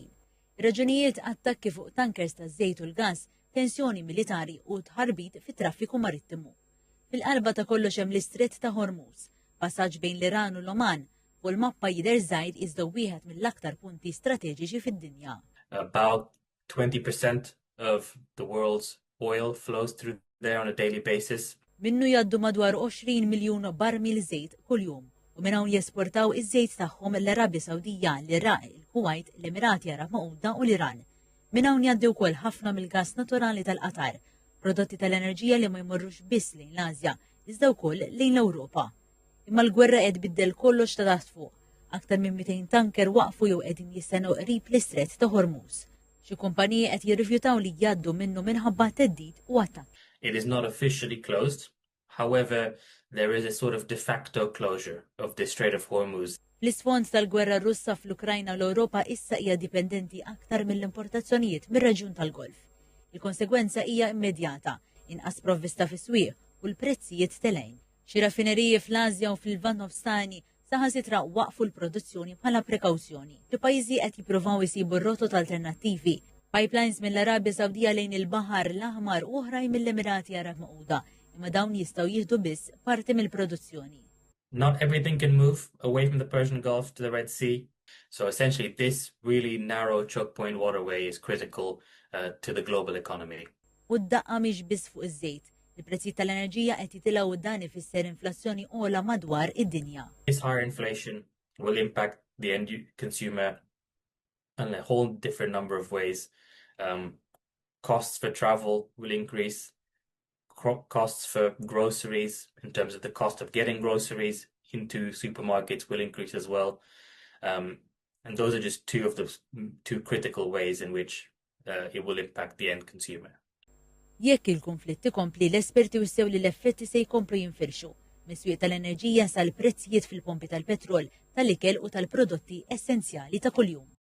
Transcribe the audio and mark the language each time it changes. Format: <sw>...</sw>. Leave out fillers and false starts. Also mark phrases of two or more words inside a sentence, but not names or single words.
<mt>Ir-raġunijiet attakki fuq tankers taż-żejt u l-gass, tensjoni militari u tħarbit fit-traffiku marittimu. Fil-qalba ta' kollox hemm l-Istrett ta' Hormuz, passaġġ bejn l-Iran u l-Oman, u l-mappa jidher żgħir iżda wieħed mill-aktar punti strateġiċi fid-dinja.</mt> <en>About 20% of the world's oil flows through there on a daily basis.</en> <mt>Minnu jaddu madwar 20 miljun barmil żejt kuljum u minn hawn jesportaw iż-żejt tagħhom l-Arabja Sawdija, l-Iraq, il-Kuwait, l-Emirati Arab Magħquda u l-Iran. Minn hawn jgħaddi wkoll ħafna mill-gass naturali tal-Qatar, prodotti tal-enerġija li ma jmorrux biss lejn l-Asja, iżda wkoll lejn l-Ewropa. Imma l-gwerra qed biddel kollox ta' taħt fuq. Aktar minn 200 tanker waqfu jew qegħdin jistennew qrib l-Istrett ta' Hormuz. Xi kumpaniji qed jirrifjutaw li jgħaddu minnu minħabba teddid u attakk.</mt> <en>It is not officially closed. However, there is a sort of de facto closure of the Strait of Hormuz.</en> <mt>L-isfond tal-gwerra Russa fl-Ukrajna u l-Ewropa issa hija dipendenti aktar mill-importazzjonijiet mir-reġjun tal-Golf. Il-konsegwenza hija immedjata, inqas provvista fis-swieq u l-prezzijiet telgħin. Xi raffineriji fl-Asja u fil-Lvant Nofsani saħansitra waqfu l-produzzjoni bħala prekawzjoni. Il-pajjiżi qed jippruvaw isibu rotot alternattivi, pipelines mill-Arabja Sawdija lejn il-Baħar l-Aħmar u oħrajn mill-Emirati Arab Magħquda, imma dawn jistgħu jieħdu biss parti mill-produzzjoni.</mt> <en>Not everything can move away from the Persian Gulf to the Red Sea. So essentially this really narrow choke point waterway is critical to the global economy.</en> <mt>U d-daqqa mhix biss fuq iż-żejt. Il-prezzijiet tal-enerġija qed jitilgħu dan ifisser inflazzjoni ogħla madwar id-dinja.</mt> <en>This higher inflation will impact the end consumer in a whole different number of ways. Costs for travel will increase. Costs for groceries, in terms of the cost of getting groceries into supermarkets, will increase as well. And those are just two of the two critical ways in which it will impact the end consumer.</en> <mt>Jekk il-konflitt ikompli, l-esperti wissew li l-effetti se jkomplu jinfirxu. Mis-swieq tal-enerġija sal prezzijiet fil-pompi tal-petrol, tal-ikel u tal-prodotti essenzjali ta' kuljum.</mt>